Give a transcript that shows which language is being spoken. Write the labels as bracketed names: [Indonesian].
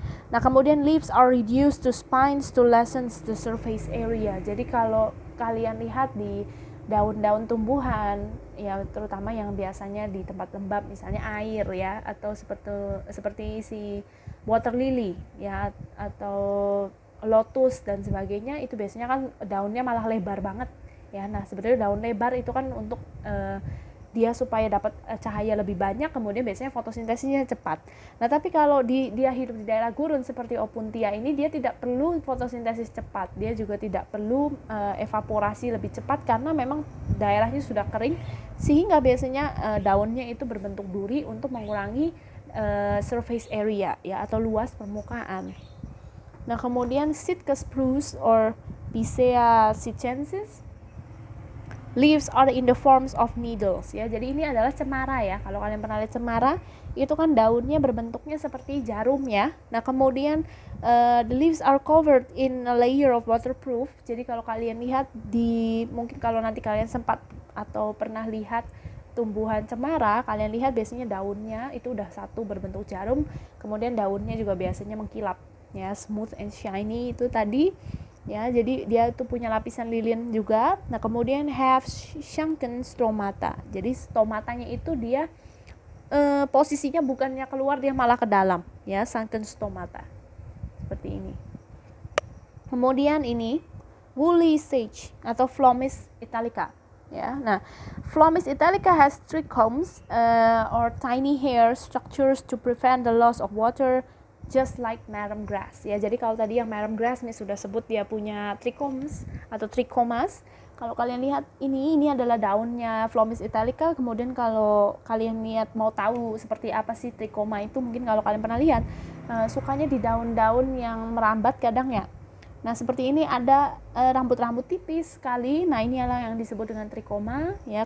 [Indonesian] Nah, kemudian [English] leaves are reduced to spines to lessen the surface area. [Indonesian] Jadi kalau kalian lihat di daun-daun tumbuhan ya, terutama yang biasanya di tempat lembab misalnya air ya, atau seperti si water lily ya atau lotus dan sebagainya, itu biasanya kan daunnya malah lebar banget ya. Nah, sebetulnya daun lebar itu kan untuk dia supaya dapat cahaya lebih banyak, kemudian biasanya fotosintesisnya cepat. Nah, tapi kalau dia hidup di daerah gurun seperti Opuntia ini, dia tidak perlu fotosintesis cepat, dia juga tidak perlu evaporasi lebih cepat karena memang daerahnya sudah kering, sehingga biasanya daunnya itu berbentuk duri untuk mengurangi surface area ya atau luas permukaan. Nah, kemudian [English] Sitka spruce or Picea sitchensis, leaves are in the forms of needles ya. [Indonesian] Jadi ini adalah cemara ya. Kalau kalian pernah lihat cemara, itu kan daunnya berbentuknya seperti jarum ya. Nah, kemudian [English] the leaves are covered in a layer of waterproof. [Indonesian] Jadi kalau kalian lihat mungkin kalau nanti kalian sempat atau pernah lihat tumbuhan cemara, kalian lihat biasanya daunnya itu udah satu berbentuk jarum, kemudian daunnya juga biasanya mengkilap ya, [English] smooth and shiny [Indonesian] itu tadi. Ya, jadi dia itu punya lapisan lilin juga. Nah, kemudian [English] have shrunken stomata. [Indonesian] Jadi stomatanya itu dia posisinya bukannya keluar, dia malah ke dalam ya, shrunken stomata. Seperti ini. Kemudian ini woolly sage atau Phlomis italica ya. [English] Nah, Phlomis italica has trichomes or tiny hair structures to prevent the loss of water, just like marram grass ya. [Indonesian] Jadi kalau tadi yang marram grass nih sudah sebut dia punya trichomes atau trichomas. Kalau kalian lihat ini adalah daunnya Phlomis italica. Kemudian kalau kalian lihat mau tahu seperti apa sih trichoma itu, mungkin kalau kalian pernah lihat sukanya di daun-daun yang merambat kadang ya. Nah, seperti ini ada rambut-rambut tipis sekali. Nah, ini adalah yang disebut dengan trichoma ya.